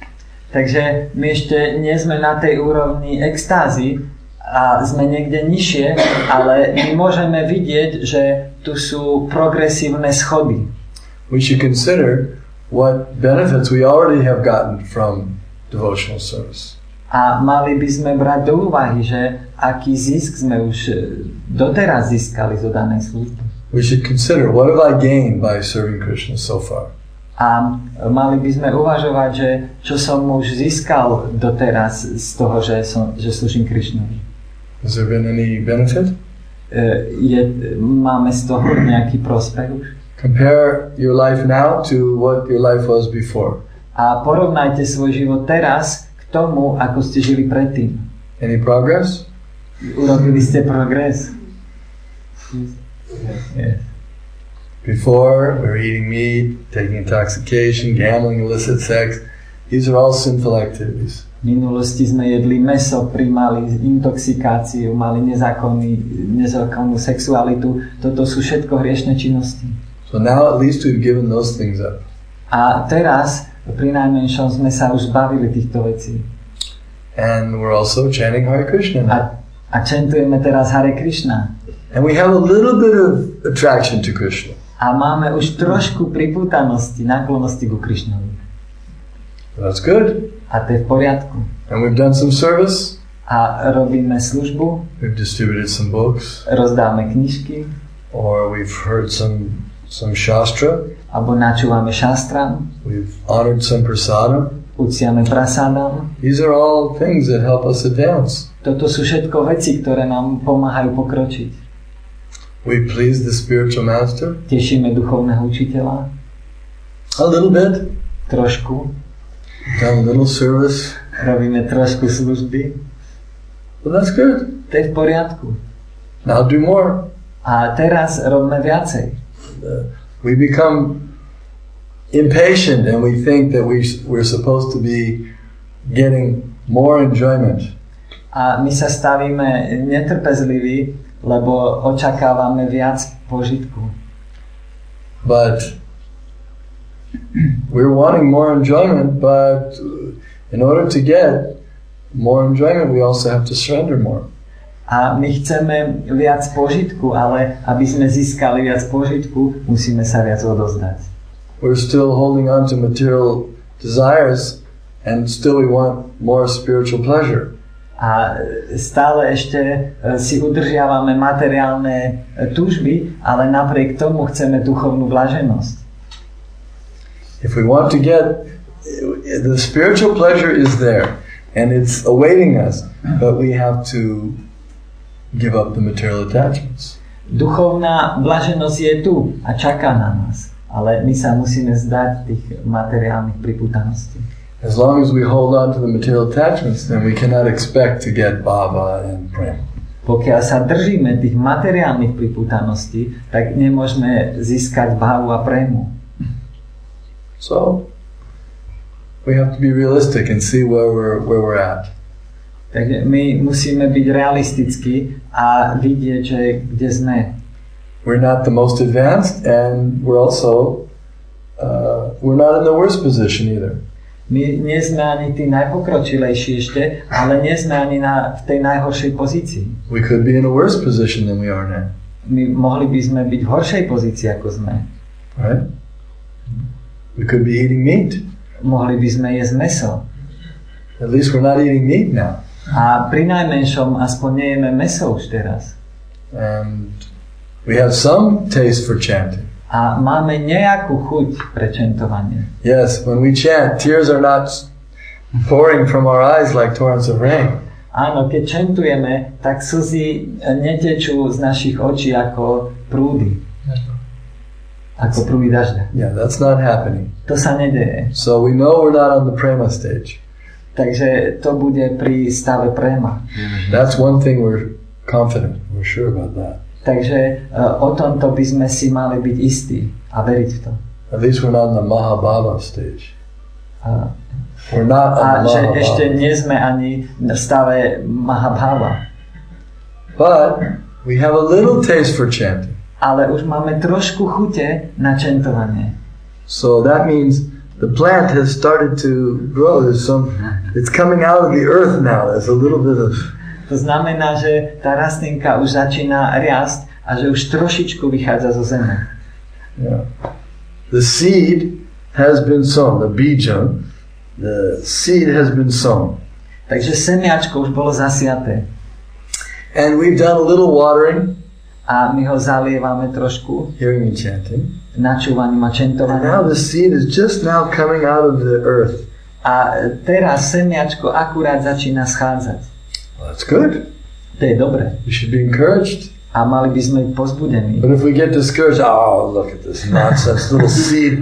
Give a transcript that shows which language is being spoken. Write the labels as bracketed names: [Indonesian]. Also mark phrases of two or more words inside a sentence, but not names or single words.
[Slovak] Takže my ešte nie sme na tej úrovni extázy a sme niekde nižšie, ale my môžeme vidieť, že tu sú progresívne schody. [English] We should consider what benefits we already have gotten from devotional service. [Slovak] A mali by sme brať do úvahy, že aký zisk sme už doteraz získali z oddanej služby. [English] We should consider what have I gained by serving Krishna so far. [Slovak] A mali by sme uvažovať, že čo som už získal doteraz z toho, že slúžim Krishnovi. [English] Has there been any benefit? [Slovak] Máme z toho nejaký prospech už? [English] Compare your life now to what your life was before. [Slovak] A porovnajte svoj život teraz k tomu, ako ste žili predtým. [English] Any progress? [Slovak] Urobili ste progres? [English] Yes. Before, we were eating meat, taking intoxication, gambling, illicit sex. These are all sinful activities. [Slovak] V minulosti sme jedli mäso, prijímali intoxikáciu, mali nezákonnú sexualitu. Toto sú všetko hriešne činnosti. [English] So now at least we've given those things up. [Slovak] A teraz pri najmenšom sme sa už zbavili týchto vecí. [English] And we're also chanting Hare Krishna now. [Slovak] A čantujeme teraz Hare Krishna. [English] And we have a little bit of attraction to Krishna. [Slovak] A máme už trošku pripútanosti, náklonnosti ku Krishnovi. [English] That's good. [Slovak] A to je v poriadku. [English] And we've done some service. [Slovak] A robíme službu. [English] We've distributed some books. [Slovak] Rozdáme knižky. [English] Or we've heard some some shastra. [Slovak] Alebo načúvame šastram. [English] We've honored some prasadam. [Slovak] Uctiame prasadam. [English] These are all things that help us advance. [Slovak] Toto sú všetko veci, ktoré nám pomáhajú pokročiť. [English] We please the spiritual master. [Slovak] Tešíme duchovného učiteľa. [English] A little bit. [Slovak] Trošku. [English] Done a little service. [Slovak] Robíme trošku služby. [English] Well, that's good. [Slovak] To je v poriadku. [English] Now do more. [Slovak] A teraz robíme viacej. [English] We become impatient and we think that we're supposed to be getting more enjoyment. [Slovak] A my sa stavíme netrpezliví, lebo očakávame viac požitku. [English] But we're wanting more enjoyment, but in order to get more enjoyment, we also have to surrender more. [Slovak] A my chceme viac požitku, ale aby sme získali viac požitku, musíme sa viac odozdať. [English] We're still holding on to material desires and still we want more spiritual pleasure. [Slovak] A stále ešte si udržiavame materiálne túžby, ale napriek tomu chceme duchovnú blaženosť. [English] If we want to get, the spiritual pleasure is there and it's awaiting us, but we have to give up the material attachments. [Slovak] Duchovná blaženosť je tu a čaká na nás, ale my sa musíme zdať tých materiálnych pripútaností. [English] As long as we hold on to the material attachments, then we cannot expect to get bhava and prema. [Slovak] Pokiaľ sa držíme tých materiálnych pripútaností, tak nemôžeme získať bhavu a prému. [English] So, we have to be realistic and see where we're at. [Slovak] Takže my musíme byť realistickí a vidieť, že kde sme. [English] We're not the most advanced and we're also we're not in the worst position either. [Slovak] My nie sme ani tí najpokročilejší ešte, ale nie sme ani v tej najhoršej pozícii. [English] We could be in a worse position than we are now. [Slovak] My mohli by sme byť v horšej pozícii, ako sme. [English] Right? We could be eating meat. [Slovak] Mohli by sme jesť mäso. [English] At least we're not eating meat now. [Slovak] A pri najmenšom aspoň nejeme mäso už teraz. [English] And we have some taste for chanting. [Slovak] A máme nejakú chuť pre čentovanie. [English] Yes, when we chant, tears are not pouring from our eyes like torrents of rain. [Slovak] Áno, keď čentujeme, tak slzy netečú z našich očí ako prúdy. Ako prúdy dažďa. [English] Yeah, that's not happening. [Slovak] To sa nedeje. [English] So we know we're not on the prema stage. [Slovak] Takže to bude pri stave prema. [English] That's one thing we're confident. We're sure about that. [Slovak] Takže o tomto by sme si mali byť istí a veriť v to. [English] At least we're not on the Mahabhava stage. We're not on the [Slovak] že Mahabhava. ešte nie sme ani v stave Mahabhava. [English] But we have a little taste for chanting. [Slovak] Ale už máme trošku chute na čentovanie. [English] So that means the plant has started to grow. It's coming out of the earth now. There's a little bit of... [Slovak] To znamená, že tá rastlinka už začína riasť a že už trošičku vychádza zo zeme. [English] Yeah. The seed has been sown. The seed has been sown. [Slovak] Takže semiačko už bolo zasiaté. [English] And we've done a little watering. [Slovak] A my ho zalievame trošku. [English] Hearing and chanting. [Slovak] Načúvaním a čentovaním. [English] And now the seed is just now coming out of the earth. [Slovak] A teraz semiačko akurát začína schádzať. [English] Well, that's good. [Slovak] To je dobré. [English] We should be encouraged. [Slovak] A mali by sme byť pozbudení. [English] But if we get discouraged, oh, look at this nonsense little seed.